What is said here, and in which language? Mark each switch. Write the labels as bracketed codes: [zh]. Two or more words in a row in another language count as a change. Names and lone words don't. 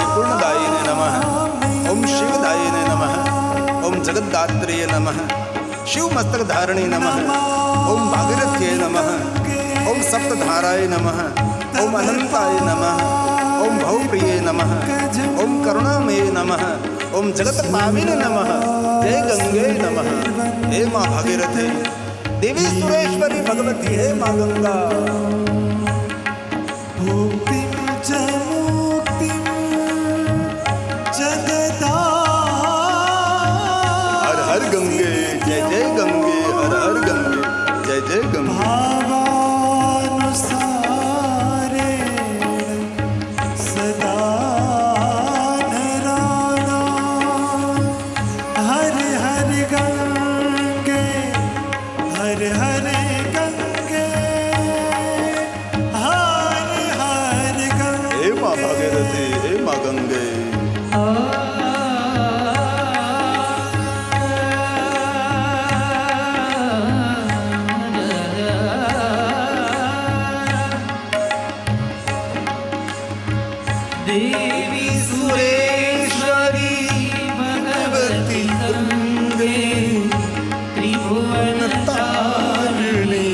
[sa] पूर्णदायिने नमः ओम शिवदायिने नमः ओम जगद्दात्रेय नमः शिव मस्तक धारणे नमः ओम भागीरथ्ये नमः ओम सप्तधाराय नमः ओम अनंताय नमः ओम भवप्रिये नमः ओम करुणामये नमः ओम जगत्पाविने नमः जय गंगे नमः। [hi] हे मां भागीरथे देवी सुरेश्वरी भगवती हे मां गंगा हर हर गंगे जय जय गंगे हर हर गंगे जय जय गंगे [sa] भावानुसारे सदा नराना [hi] हर हर गंगे हर हर गंगे हर हर गंगे। हे मां भागीरथी हे मां गंगे [sa] देवी सुरेश्वरी भगवती गंगे त्रिभुवन तारिणी